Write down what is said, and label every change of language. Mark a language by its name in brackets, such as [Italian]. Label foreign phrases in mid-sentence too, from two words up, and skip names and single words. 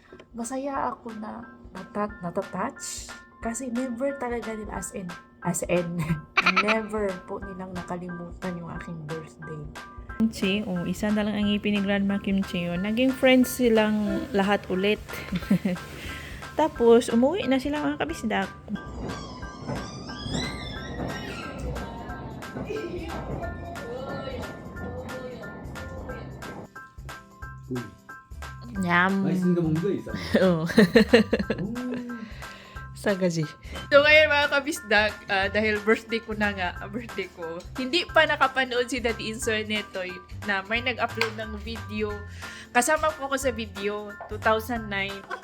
[Filipino] masaya ako na natatouch kasi never talaga nila [English] as in [Filipino] never po nilang nakalimutan yung aking birthday. Kimchi, isa na lang ang ngipin ni Grandma Kimchi yun. Naging friends silang lahat ulit. Tapos, umuwi na sila mga kabisdak. Yum. [Korean] 맛있는 거 먹는 거 있어. [Filipino] Oo. Sagaji. So ngayon mga kabisdak, dahil birthday ko na nga, birthday ko, hindi pa nakapanood si Daddy Insoy Netoy na may nag-upload ng video. Kasama po ako sa video, 2009.